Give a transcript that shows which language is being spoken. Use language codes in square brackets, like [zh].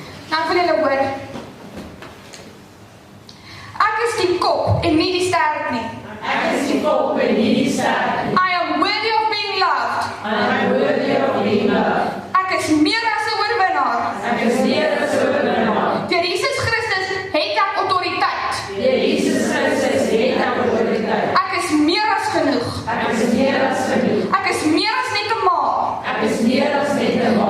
[af] Nou ek wil julle hoor. Ek is die kop en nie die sterk nie. Ek is die kop en nie die sterk nie. [en] I am worthy of being loved. I am worthy of being loved. [af] Ek is meer as 'n oorwinnaar. Ek is meer as 'n oorwinnaar. Deur Jesus Christus het ek autoriteit. Deur Jesus Christus het ek autoriteit. Ek is meer as genoeg. Ek is meer as genoeg. Ek is meer as net 'n ma. Ek is meer as net 'n ma.